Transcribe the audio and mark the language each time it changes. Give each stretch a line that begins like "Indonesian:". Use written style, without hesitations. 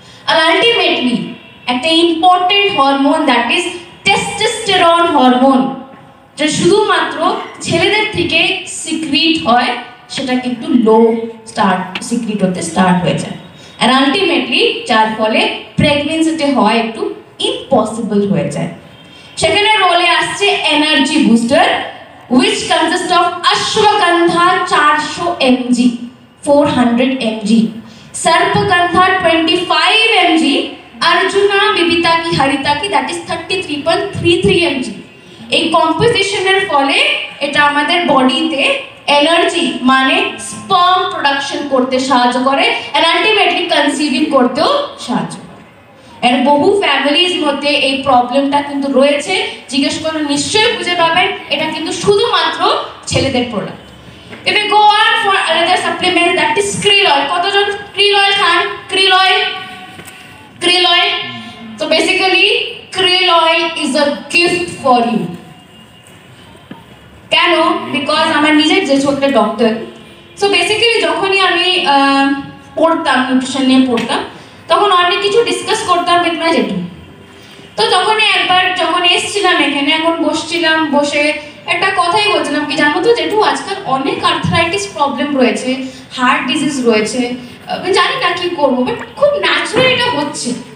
Bangla: আর ultimately একটা important hormone, that is testosterone hormone, যে শুধুমাত্র ছেলেদের থেকে সিক্রিট হয়, সেটা কিন্তু লো সিক্রিট হতে স্টার্ট হয়ে যায়, আর আলটিমেটলি যার ফলে প্রেগন্যান্সিতে হয় একটু ইম্পসিবল হয়ে যায়। সেখানে রোলে আসছে energy booster,
English: which consists of ashwagandha 400 mg, 400 mg, sarpagandha 25 mg, arjuna bibitaki haritaki, that is 33.33 mg।
Bangla: এই কম্পোজিশনের ফলে এটা আমাদের বডিতে এনার্জি মানে স্পার্ম প্রোডাকশন করতে সাহায্য করে,
English: and ultimately
Bangla: কনসিভিং করতেও সাহায্য করে। এর বহু ফ্যামিলিজ মধ্যে এই প্রবলেমটা কিন্তু রয়েছে, জিজ্ঞেস করলে নিশ্চয়ই বুঝে পাবেন এটা কিন্তু শুধুমাত্র ছেলেদের product.
English: If we go on for another supplement, that is krill oil.
Bangla: কতজন krill oil Khan?
English: krill oil, krill oil. So basically krill oil is a gift for you.
Bangla: কেন? বিকজ আমার নিজের যে ছোট্ট ডক্টর, সো বেসিক্যালি যখনই আমি পড়তাম, nutrition নিয়ে পড়তাম, তখন অনেক কিছু ডিসকাস করতাম উইথ মাই জেঠু। তো তখনই একবার যখন এসেছিলাম এখানে, এখন বসছিলাম, বসে একটা কথাই বলছিলাম কি জানো তো জেঠু, আজকাল অনেক আর্থ্রাইটিস প্রবলেম রয়েছে, হার্ট ডিজিজ রয়েছে, জানি না কি করবো, বাট খুব ন্যাচারাল এটা হচ্ছে।